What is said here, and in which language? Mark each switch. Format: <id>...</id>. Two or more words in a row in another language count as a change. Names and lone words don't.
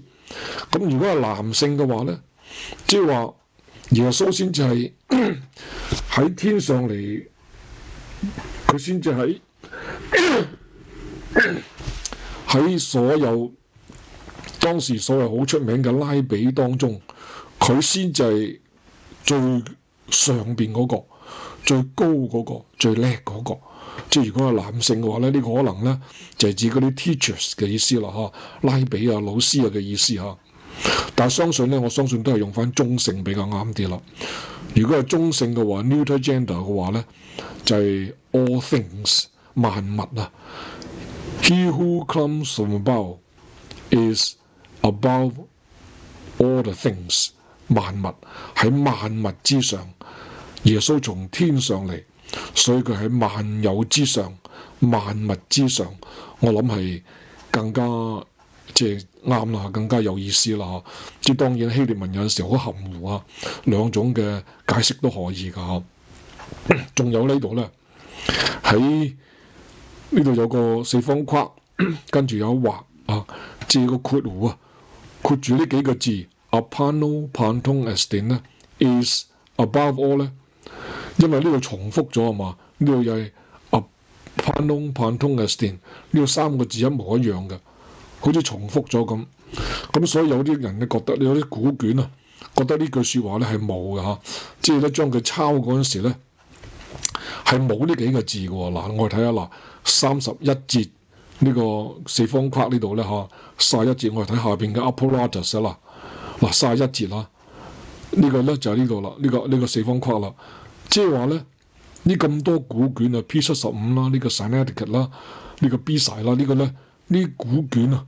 <yue>咁如果係男性嘅話咧，即係話耶穌先至係喺天上嚟，佢先至喺所有當時所謂好出名嘅拉比當中，佢先至係最上邊嗰個，最高嗰個，最叻嗰個。即係如果係男性嘅話咧，呢個可能咧就係指嗰啲 teachers 嘅意思啦，拉比老師嘅意思。但係相信咧，我相信都係用翻中性比較啱啲啦。如果係中性嘅話</yue> <en>neuter gender</en> <yue>嘅話咧，就係</yue> <en>all things</en> <yue>萬物</yue> <en>He who comes from above is above all the things。</en> <yue>萬物喺萬物之上，耶穌從天上嚟，所以佢喺萬有之上、萬物之上，我諗係更加即係啱啦，更加有意思啦。即係當然希臘文有陣時好含糊兩種嘅解釋都可以㗎。仲有呢度咧，喺呢度有個四方框，跟住有畫即係個括弧括住呢幾個字。</yue> <el>ἐπάνω πάντων ἐστίν</el> <yue>咧</yue> <en>is above all</en> <yue>咧，因為呢度重複咗嘛，呢度又係</yue> <el>ἐπάνω πάντων ἐστίν</el> <yue>呢個3個字一模一樣嘅， 好似重複咗咁。咁所以有啲人咧覺得，有啲古卷啊，覺得呢句説話咧係冇嘅嚇，即係咧將佢抄嗰陣時咧係冇呢幾個字嘅喎。嗱，我哋睇下嗱，31節呢個四方框呢度咧嚇，31節我哋睇下邊嘅 apparatus 啦，嗱31節啦，呢個咧就係呢度啦，呢個四方框啦，即係話咧呢咁多古卷啊 P75啦，呢個 Sinaiticus 啦，呢個 Besi 啦，呢個咧呢古卷啊。</yue>